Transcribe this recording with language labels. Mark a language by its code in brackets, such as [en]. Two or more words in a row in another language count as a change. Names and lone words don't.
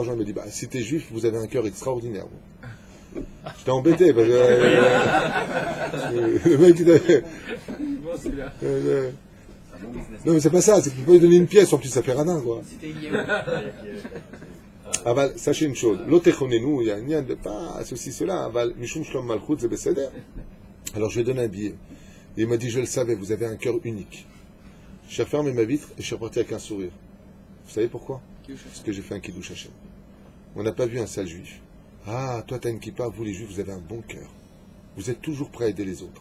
[fr] Il me dit, bah, si t'es juif, vous avez un cœur extraordinaire. J'étais embêté, parce que le mec, non mais c'est pas ça, c'est que tu peux pas lui donner une pièce, en plus ça fait radin, quoi. Aval, sachez une chose, l'otechonenu, il y a un lien de pas ceci, cela, [he] אבל, משום שלום מלכות, [fr] c'est beseder. Alors je lui ai donné un billet. Et il m'a dit, je le savais, vous avez un cœur unique. J'ai fermé ma vitre et je suis reparti avec un sourire. Vous savez pourquoi? Parce que j'ai fait un [he] קידוש השם. [fr] On n'a pas vu un sale juif. Ah, toi t'as une kippa, vous les juifs, vous avez un bon cœur. Vous êtes toujours prêts à aider les autres.